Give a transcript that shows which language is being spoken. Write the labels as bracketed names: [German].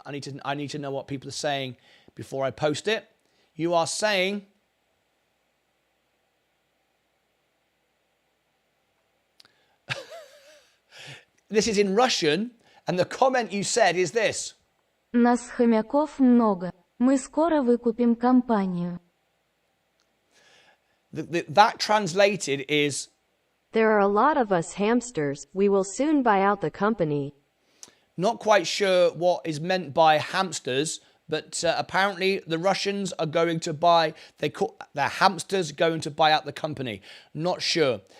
[English] I need to know what people are saying before I post it. You are saying this is in Russian, and the comment you said is this. [Russian] Нас хомяков много. Мы скоро выкупим компанию. [English] That translated is, There are a lot of us hamsters. We will soon buy out the company. not quite sure what is meant by hamsters, But apparently the Russians are going to buy, their hamsters going to buy out the company. Not sure.